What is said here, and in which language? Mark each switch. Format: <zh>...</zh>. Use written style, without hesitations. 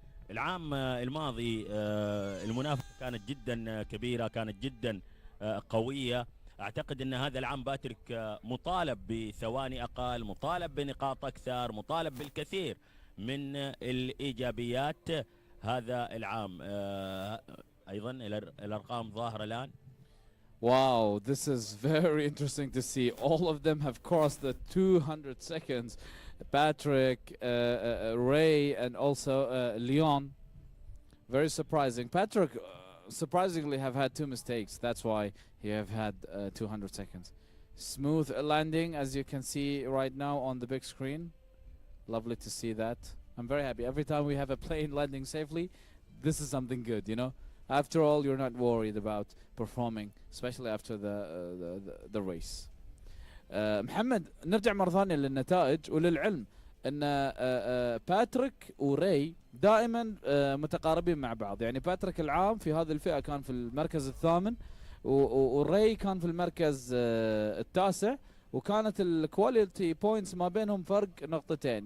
<ar>العام الماضي المنافسة كانت جدا كبيرة، كانت جدا قوية. أعتقد أن هذا العام باتريك مطالب بثواني أقل، مطالب بنقاط أكثر، مطالب بالكثير من الإيجابيات هذا العام. أيضا الأرقام ظاهرة الآن.</ar> <en>Wow, this is very interesting to see. All of them have crossed the 200 seconds. Patrick, Ray, and also Leon. Very surprising. Patrick, surprisingly, have had 2 mistakes. That's why he have had 200 seconds. Smooth landing, as you can see right now on the big screen. Lovely to see that. I'm very happy. Every time we have a plane landing safely, this is something good, you know. After all, you're not worried about performing, especially after the race.</en> <ar>محمد، نرجع مرة ثانية للنتائج. وللعلم ان باتريك وراي دائما متقاربين مع بعض. يعني باتريك العام في هذه الفئة كان في المركز الثامن، وراي كان في المركز التاسع، وكانت الكواليتي بوينتس ما بينهم فرق نقطتين.</ar>